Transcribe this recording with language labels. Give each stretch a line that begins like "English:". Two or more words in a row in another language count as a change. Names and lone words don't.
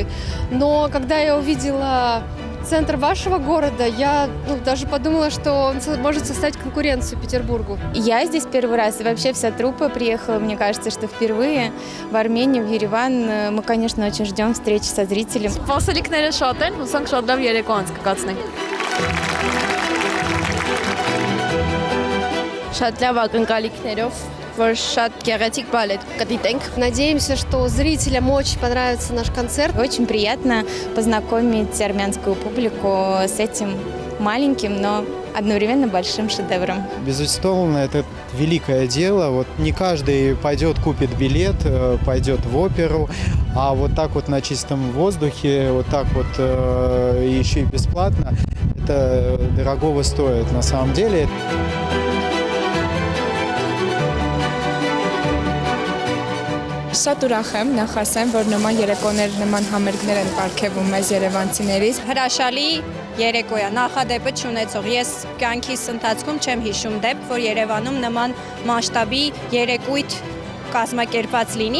Russian: Но когда я увидела центр вашего города, я даже подумала, что он может составить конкуренцию Петербургу. Я здесь первый раз, и вообще вся труппа приехала, мне кажется, что впервые в Армению, в Ереван. Мы, конечно, очень ждем встречи со зрителем.
Armenian: Սպասելիքները շատ են, ուսանք շատ լավ երեկո անցկացնենք։ Շատ լավ ակնկալիքներով, որ շատ գեղեցիկ բալետ կդիտենք։
Russian: Надеемся, что зрителям очень понравится наш концерт. Очень приятно познакомить армянскую публику с этим маленьким, но одновременно большим шедевром. Безусловно, это великое дело. Вот не каждый пойдет, купит билет, пойдет в оперу, а вот так вот на чистом воздухе, вот так вот еще и бесплатно, это дорогого стоит на самом деле.
Armenian: Շատ ուրախ եմ, նախ ասեմ, որ նման երեկոներ, նման համերգներ են պարգևում մեզ երևանցիներից։ Հրաշալի երեկո է, նախադեպը չունեցող։ Ես կյանքիս ընթացքում չեմ հիշում դեպք, որ Երևանում նման մասշտաբի երեկույթ կազմակերպված լինի։